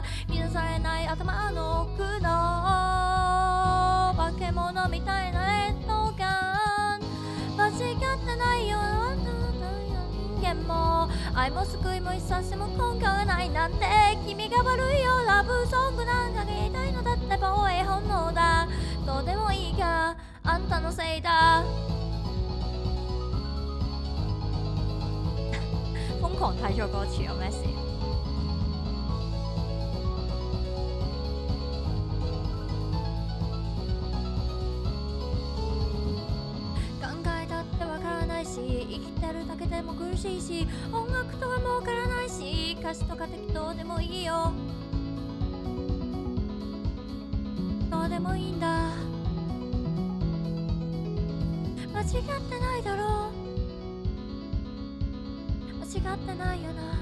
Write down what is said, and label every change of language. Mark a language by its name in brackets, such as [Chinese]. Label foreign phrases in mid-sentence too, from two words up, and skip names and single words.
[Japanese] 乱されない頭の奥の化け物みたいな劣等感。間違ってないよあんたの人間も愛も救いも一冊も根拠がないなんて君が悪いよラブソングなんか言いたいのだって防衛本能だどうでもいいがあんたのせいだ [Cantonese] 瘋狂睇咗歌詞有咩事？ [Japanese] 考えだってわからないし生きてるだけでも苦しいし音楽とはもうからないし歌詞とか適当でもいいよどうでもいいんだ間違ってないだろう間違ってないよな